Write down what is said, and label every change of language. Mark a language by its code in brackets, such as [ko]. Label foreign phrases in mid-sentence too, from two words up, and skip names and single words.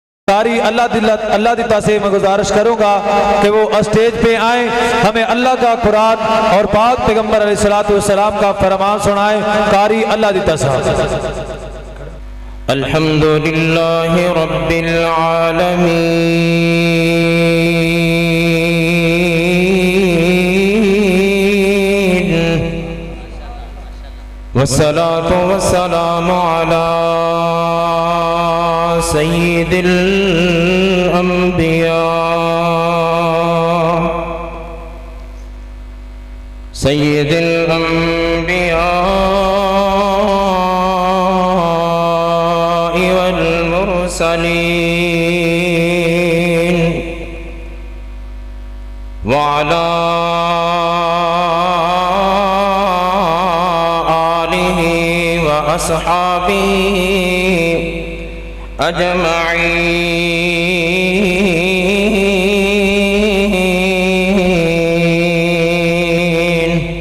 [ur] قاری اللہ دیتا سے میں گزارش کروں گا کہ وہ اسٹیج پہ آئیں، ہمیں اللہ کا قرآن اور پاک پیغمبر علیہ السلام کا فرمان سنائیں۔ قاری اللہ دیتا صاحب۔ [ar] الحمدللہ رب العالمین والصلاة والسلام على سید الانبیاء سید الانبیاء والمرسلین وعلى آلہ وأصحابہ اجمعین۔